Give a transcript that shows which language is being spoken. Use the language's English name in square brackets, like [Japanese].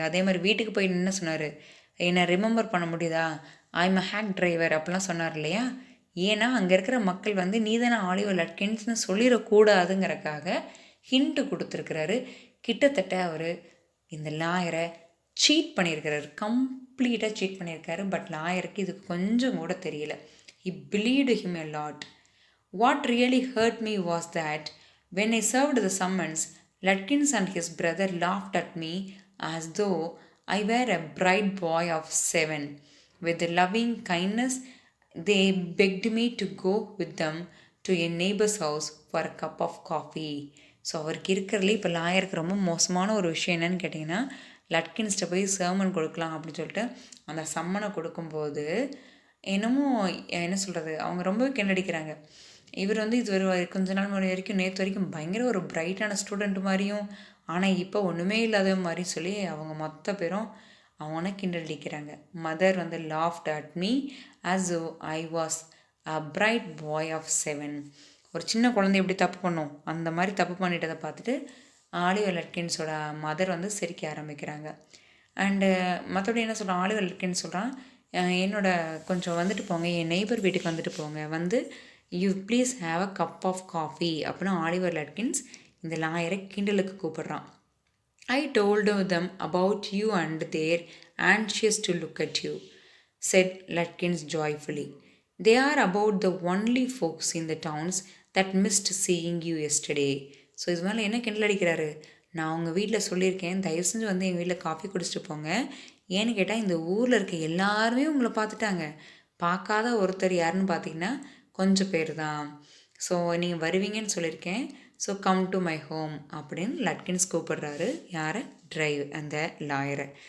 [Tamil] அதே மாதிரி வீட்டுக்கு போய் என்ன சொன்னார், என்னை ரிமெம்பர் பண்ண முடியுதா, [English] I'm a hack driver [Tamil] அப்படிலாம் சொன்னார் இல்லையா. ஏன்னா அங்கே இருக்கிற மக்கள் வந்து நீ தானே ஆலிவர் லட்கின்ஸ்னு சொல்லிடக்கூடாதுங்கிறக்காக ஹிண்ட்டு கொடுத்துருக்கிறாரு. கிட்டத்தட்ட அவர் இந்த லாயரை சீட் பண்ணியிருக்கிறாரு, கம்ப்ளீட்டாக சீட் பண்ணியிருக்காரு. பட் லாயருக்கு இது கொஞ்சம் கூட தெரியல. [English] He believed him a lot. What really hurt me was that when I served the summons, Lutkins and his brother laughed at me as though I were a bright boy of 7. With loving kindness, they begged me to go with them to a neighbor's house for a cup of coffee. [Tamil] So அவருக்கு இருக்கிறதுலே இப்போ லாயருக்கு ரொம்ப மோசமான ஒரு விஷயம் என்னன்னு கேட்டிங்கன்னா, லட்கின்ஸ்ட்டை போய் சர்மன் கொடுக்கலாம் அப்படின்னு சொல்லிட்டு அந்த சம்மனை கொடுக்கும்போது என்னமோ என்ன சொல்கிறது, அவங்க ரொம்பவே கிண்டடிக்கிறாங்க. இவர் வந்து இது ஒரு கொஞ்ச நாள் வரைக்கும் நேற்று வரைக்கும் பயங்கர ஒரு பிரைட்டான ஸ்டூடெண்ட் மாதிரியும், ஆனால் இப்போ ஒன்றுமே இல்லாத மாதிரி சொல்லி அவங்க மொத்த பேரும் அவனை கிண்டடிக்கிறாங்க. [English] Mother வந்து laughed at me as I was a bright boy of 7. [Tamil] ஒரு சின்ன குழந்தை எப்படி தப்பு பண்ணும் அந்த மாதிரி தப்பு பண்ணிட்டதை பார்த்துட்டு ஆலிவர் லட்கின்ஸோட மதர் வந்து சிரிக்க ஆரம்பிக்கிறாங்க. அண்டு மற்றபடி என்ன சொல்கிறான், ஆலிவர் லட்கின்ஸ் சொல்கிறான், என்னோட கொஞ்சம் வந்துட்டு போங்க, என் நெய்பர் வீட்டுக்கு வந்துட்டு போங்க, வந்து [English] you please have a cup of coffee [Tamil] அப்படின்னு ஆலிவர் லட்கின்ஸ் இந்த லாயரை கிண்டலுக்கு கூப்பிடுறான். [English] I told them about you and they're anxious to look at you, said Lutkins joyfully. They are about the only folks in the towns that missed seeing you yesterday. [Tamil] So இது மேலே என்ன கிண்டல் அடிக்கிறாரு, நான் உங்கள் வீட்டில் சொல்லியிருக்கேன், தயவு செஞ்சு வந்து எங்கள் வீட்டில் காஃபி குடிச்சிட்டு போங்க. ஏன்னு கேட்டால் இந்த ஊரில் இருக்க எல்லாருமே உங்களை பார்த்துட்டாங்க, பார்க்காத ஒருத்தர் யாருன்னு பார்த்தீங்கன்னா கொஞ்சம் பேர் தான். ஸோ நீங்கள் வருவீங்கன்னு சொல்லியிருக்கேன், so [English] come to my home [Tamil] அப்படின்னு லட்கின்ஸ் கூப்பிடுறாரு. யாரை? அந்த லாயரை.